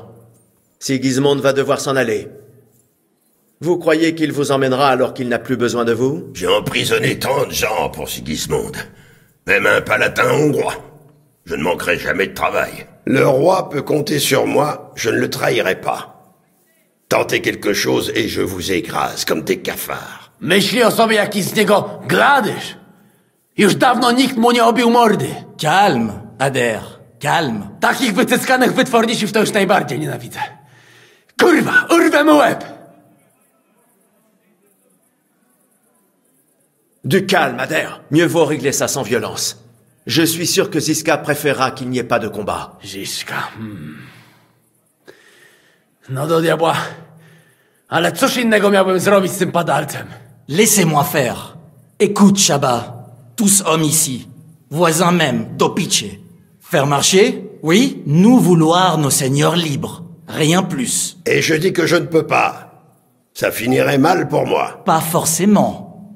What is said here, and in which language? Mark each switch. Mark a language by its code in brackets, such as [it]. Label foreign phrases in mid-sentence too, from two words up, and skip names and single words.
[fr] Sigismond va devoir s'en aller. Vous croyez qu'il vous emmènera alors qu'il n'a plus besoin de vous? J'ai emprisonné tant de gens pour Sigismond. Même un palatin hongrois. Je ne manquerai jamais de travail. Le roi peut compter sur moi, je ne le trahirai pas. Tentez quelque chose et je vous écrase comme des cafards. [pl] Myśli o sobie jaki z niego gradysz. Już dawno nikt mu nie obił mordy. [fr] Calme, Adair. Calme. [pl] Takich wycyskanych wytworników to już najbardziej nienawidzę. Kurwa, urwę mu łeb! [fr] Du calme, Adair. Mieux vaut régler ça sans violence. Je suis sûr que Ziska préférera qu'il n'y ait pas de combat. [pl] Ziska, No do diabła. Ale cóż innego miałbym zrobić z tym padalcem? [fr] Laissez-moi faire. Écoute, Csaba. Tous hommes ici. Voisins même, Dopice. Faire marcher? Oui. Nous vouloir nos seigneurs libres. Rien plus. Et je dis que je ne peux pas. Ça finirait mal pour moi. Pas forcément.